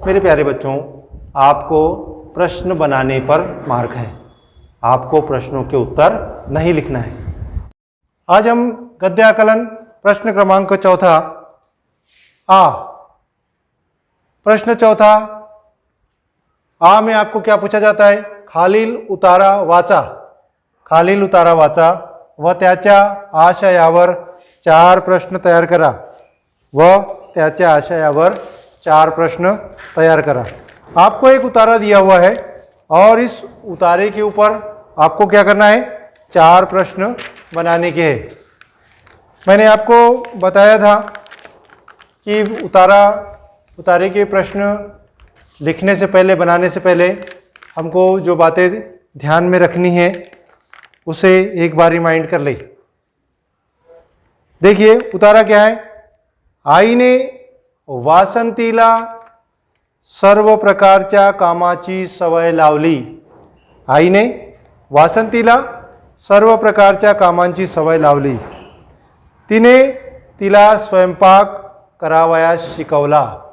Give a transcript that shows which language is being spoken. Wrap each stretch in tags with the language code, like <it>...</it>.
<hi>मेरे प्यारे बच्चों, आपको प्रश्न बनाने पर मार्क है, आपको प्रश्नों के उत्तर नहीं लिखना है। आज हम गद्य आकलन प्रश्न क्रमांक चौथा आ। प्रश्न चौथा आ में आपको क्या पूछा जाता है?</hi> <mr>खालील उतारा वाचा, खालील उतारा वाचा व त्याच्या आशयावर 4 प्रश्न तयार करा, व त्याच्या आशयावर 4 प्रश्न तैयार करा।</mr> <hi>आपको एक उतारा दिया हुआ है और इस उतारे के ऊपर आपको क्या करना है? 4 प्रश्न बनाने के हैं। मैंने आपको बताया था कि उतारे के प्रश्न लिखने से पहले, बनाने से पहले हमको जो बातें ध्यान में रखनी है उसे एक बार रिमाइंड कर ले। देखिए उतारा क्या है?</hi> <mr>आईने वासंतीला सर्व प्रकारच्या कामाची सवय लावली। आईने वासंतीला सर्व प्रकारच्या कामांची सवय लावली। तिने तिला स्वयंपाक करावयास शिकवला।</mr>